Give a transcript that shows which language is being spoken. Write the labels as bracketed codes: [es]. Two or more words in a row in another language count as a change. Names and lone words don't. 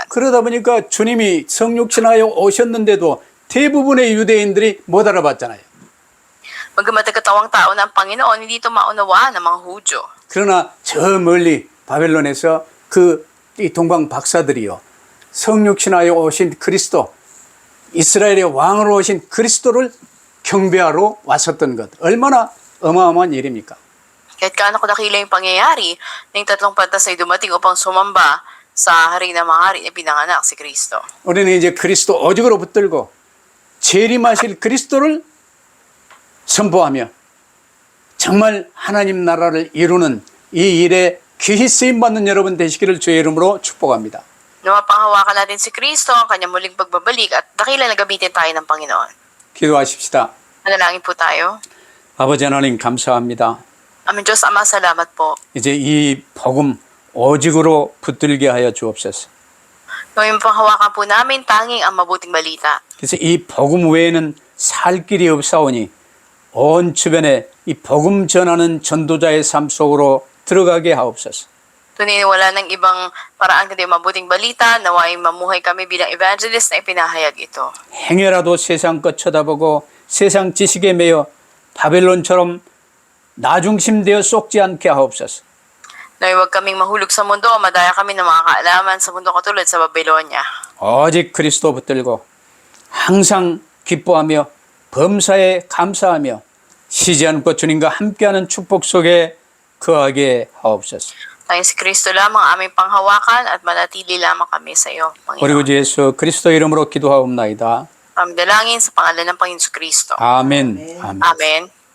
[ko] 그러다 보니까 주님이 성육신하여 오셨는데도 대부분의 유대인들이 못 알아봤잖아요. [tl] Bagamat nagkatawang tao na ang Panginoon, hindi ito maunawaan ng mga Hudyo. [ko] 그러나 저 멀리 바벨론에서 이 동방 박사들이요, 성육신하여 오신 그리스도, 이스라엘의 왕으로 오신 그리스도를 경배하러 왔었던 것, 얼마나 어마어마한 일입니까? [tl] Kahit kaano kadakila yung pangyayari, ng tatlong pantas ay dumating upang sumamba sa hari ng mga hari na pinanganak si Kristo. [ko] 우리는 이제 그리스도 오직으로 붙들고 재림하실 그리스도를 선포하며 정말 하나님 나라를 이루는 이 일에 귀히 쓰임받는 여러분 되시기를 주의 이름으로 축복합니다. [tl] Napanghawakan natin si Kristo, ang kanyang muling pagbabalik at dakila na gamitin tayo ng Panginoon. [ko] 기도하십시다. [tl] Manalangin po tayo. [ko] 아버지 하나님 감사합니다. [tl] Aming Diyos Ama, salamat po. [ko] 이제 이 복음 오직으로 붙들게 하여 주옵소서. [tl] Gawin panghawakan po namin tanging ang mabuting balita. [ko] 그래서 이 복음 외에는 살 길이 없사오니 온 주변에 이 복음 전하는 전도자의 삶 속으로 들어가게 하옵소서. [tl] Tunay na wala ng ibang paraan kundi mabuting balita, nawaing mamuhay kami bilang evangelist na ipinahayag ito. [ko] 행여라도 세상 것 쳐다보고 세상 지식에 매여 바벨론처럼 나중심되어 쏙지 않게 하옵소서. [tl] Naway huwag kaming mahulog sa mundo o madaya kami ng mga kaalaman sa mundo katulad sa Babylonia. [ko] 오직 그리스도 붙들고 항상 기뻐하며 범사에 감사하며 쉬지 않고 주님과 함께하는 축복 속에 거하게 하옵소서. [tl] Tayong si Kristo lamang ang aming panghawakan at manatili lamang kami sa iyo, [ko] 우리 [tl] Panginoon. [ko] 구주 예수 그리스도 이름으로 기도하옵나이다. [tl] Kami dalangin sa pangalan ng Panginoon Kristo. [ko] 아멘. 아멘. [tl] Amen.